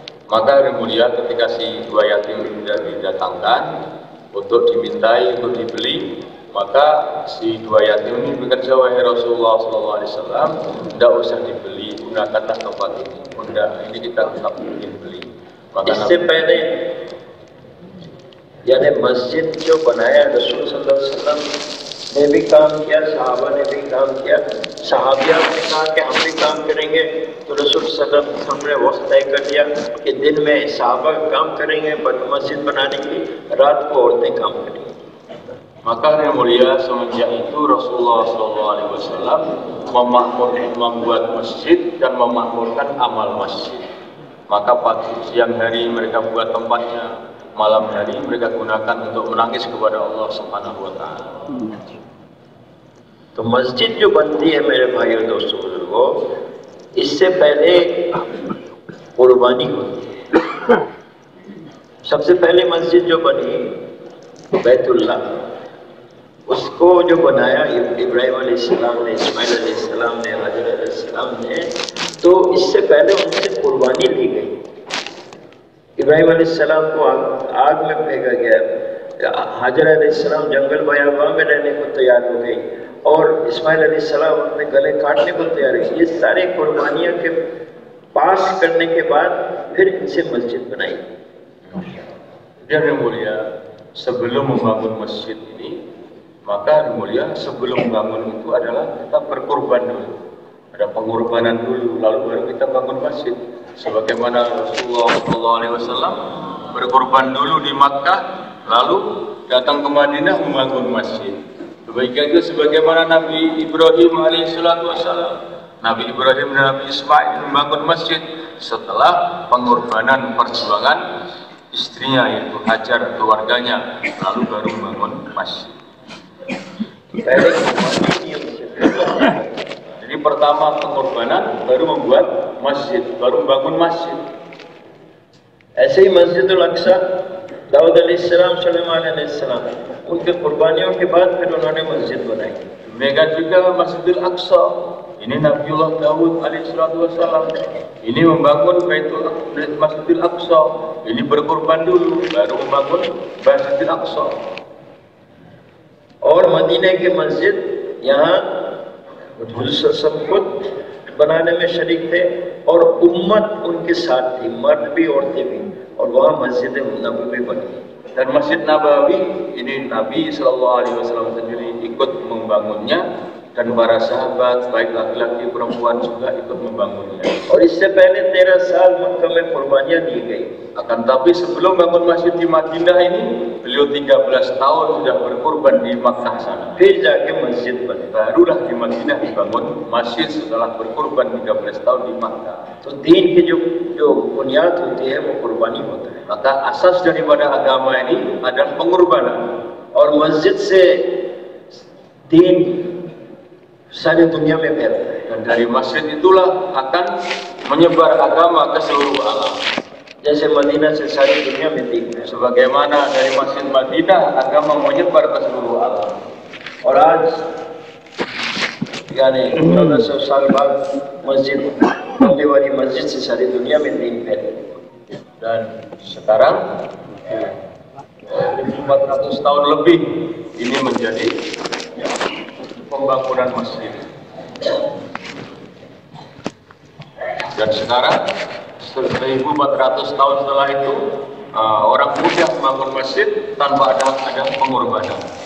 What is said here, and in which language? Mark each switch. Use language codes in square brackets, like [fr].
[id] Maka hari mulia ketika si 2 yatim didatangkan untuk dimintai untuk dibeli, maka si 2 yatim ini bekerja, wahai Rasulullah SAW, tidak usah dibeli, gunakanlah tempat ini. Udah, ini kita tetap ingin beli. Maka [hi] इससे पहले यानी मस्जिद जो बनाया रसूल सल्लल्लाहु अलैहि वसल्लम ने भी काम किया, सहाबा ने भी काम किया। सहाबिया ने कहा कि हम भी काम करेंगे, तो रसूल सल्लल्लाहु अलैहि वसल्लम ने वक्त तय कर दिया कि दिन में सहाबा काम करेंगे मस्जिद बनाने की, रात को औरतें काम करेंगी। [id] Maka yang mulia semenjak itu Rasulullah SAW membuat masjid dan memakmurkan amal masjid. Maka pagi siang hari mereka buat tempatnya, malam hari mereka gunakan untuk menangis kepada Allah Subhanahu Wa Taala. [hi] तो मस्जिद जो बनती है मेरे भाइयों दोस्तों बुजुर्गों, इससे पहले कुर्बानी होती है। सबसे पहले मस्जिद जो बनी बैतुल्ला, उसको जो बनाया इब्राहिम अलैहिस्सलाम ने, इस्माइल अलैहिस्सलाम ने, हाजर अलैहिस्सलाम ने, तो इससे पहले उनसे कुर्बानी ली गई। इब्राहिम अलैहिस्सलाम को आग में फेंका गया, हाजर अलैहिस्सलाम जंगल बयाबा में रहने को तैयार हो गई और इस्माइल अलैहिस्सलाम अपने गले काटने को तैयार हुई। ये सारे कुर्बानियों के पास करने के बाद फिर इनसे मस्जिद बनाई। [id] Yang mulia, sebelum membangun masjid ini, maka yang mulia sebelum membangun itu adalah kita berkorban dulu. Ada pengorbanan dulu, lalu baru kita bangun masjid. Sebagaimana Rasulullah SAW berkorban dulu di Makkah, lalu datang ke Madinah membangun masjid. Demikian juga sebagaimana Nabi Ibrahim alaihissalam, Nabi Ibrahim dan Nabi Ismail membangun masjid setelah pengorbanan perjuangan istrinya yaitu Hajar, keluarganya, lalu baru membangun masjid. Jadi pertama pengorbanan, baru membuat masjid, baru membangun masjid. [hi] ऐसे ही मस्जिदुल अक्सा दाऊद अलैहिस्सलाम, सुलेमान अलैहिस्सलाम, उनके कुर्बानियों के बाद फिर उन्होंने मस्जिद बनाई। [id] Demikian juga Masjidil Aqsa, ini Nabiullah Daud alaihissalam, ini membangun Masjidil Aqsa, ini berkorban dulu, baru membangun Masjidil Aqsa. [hi] और मदीने के मस्जिद यहाँ हुजूर खुद बनाने में शरीक थे और उम्मत उनके साथ थी, मर्द भी औरतें भी, और वहाँ मस्जिद नबवी बनी। [id] Dan Masjid Nabawi ini Nabi SAW sendiri ikut membangunnya dan para sahabat baik laki-laki perempuan juga ikut membangunnya. [hi] और इससे पहले 13 साल मक्का में कुर्बानियाँ दी गई। [id] Akan tapi sebelum bangun masjid di Madinah ini, beliau 13 tahun sudah berkorban di Makkah sana. [hi] फिर जाके मस्जिद बनी। [id] Barulah di Madinah dibangun masjid setelah berkorban 13 tahun di Makkah. [hi] तो दीन की जो बुनियाद होती है वो कुर्बानी होता है। [id] Maka asas daripada agama ini adalah pengorbanan. [hi] और मस्जिद से दीन सारी दुनिया में फैलता है। [id] Dan dari masjid itulah akan menyebar agama ke seluruh alam. [hi] जैसे मदीना से सारी दुनिया में दीन है। [id] Sebagaimana dari Masjid Madinah agama menyebar ke seluruh alam. [hi] और आज यानी 1400 साल बाद मस्जिद बनने वाली मस्जिद से सारी दुनिया में दीन फैले। [id] Dan sekarang 1400 tahun lebih ini menjadi pembangunan masjid. Dan sekarang 1400 tahun setelah itu orang mudah membangun masjid tanpa ada pengorbanan.